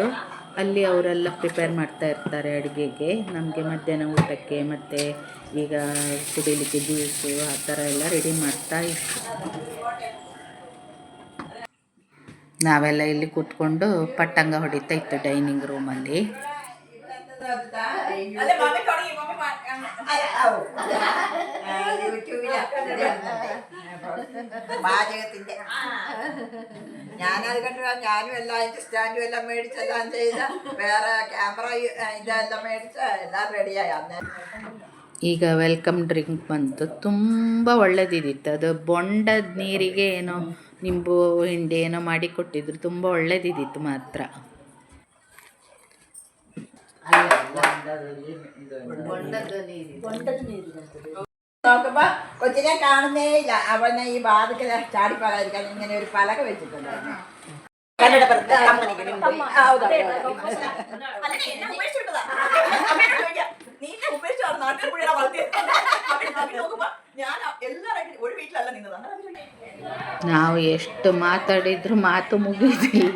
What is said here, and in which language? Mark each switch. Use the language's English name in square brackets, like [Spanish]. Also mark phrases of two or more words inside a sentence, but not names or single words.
[Kannada] ಅಲ್ಲಿ ಅವರೆಲ್ಲ ಪ್ರಿಪೇರ್ ಮಾಡ್ತಾ ಇರ್ತಾರೆ ಅಡುಗೆಗೆ, ನಮಗೆ ಮಧ್ಯಾಹ್ನ ಊಟಕ್ಕೆ. ಮತ್ತು ಈಗ ಕುಡಿಲಿಕ್ಕೆ ಜ್ಯೂಸು ಆ ಥರ ಎಲ್ಲ ರೆಡಿ ಮಾಡ್ತಾ ಇತ್ತು. ನಾವೆಲ್ಲ ಇಲ್ಲಿ ಕೂತ್ಕೊಂಡು ಪಟ್ಟಂಗ ಹೊಡಿತಾ ಇತ್ತು [English] dining roomalli. [Malayalam] ഞാനത് കണ്ടു. ഞാനും എല്ലാം അതിൻ്റെ സ്റ്റാൻഡും എല്ലാം മേടിച്ചെല്ലാം ചെയ്ത്, വേറെ ക്യാമറ ഇതെല്ലാം മേടിച്ച് എല്ലാം റെഡിയായി. അന്നേരം [Kannada] ಈಗ [English] welcome drink [Kannada] ಬಂತು. ತುಂಬ ಒಳ್ಳೆದಿದ್ದಿತ್ತು. ಅದು ಬೊಂಡದ ನೀರಿಗೆ ಏನೋ ನಿಂಬು ಹಿಂಡಿ ಏನೋ ಮಾಡಿ ಕೊಟ್ಟಿದ್ರು. ತುಂಬ ಒಳ್ಳೆದಿದ್ದಿತ್ತು ಮಾತ್ರ. [Malayalam] നോക്കുമ്പോ കൊച്ചിനെ കാണുന്നേ ഇല്ല. അവനെ ഈ വാതിക്കല ചാടിപ്പോകാതിരിക്കാൻ ഇങ്ങനെ ഒരു പലക വെച്ചിട്ടുണ്ടായിരുന്നു. [Kannada] ನಾವು ಎಷ್ಟು ಮಾತಾಡಿದ್ರು ಮಾತು ಮುಗಿಯೋದಿಲ್ಲ.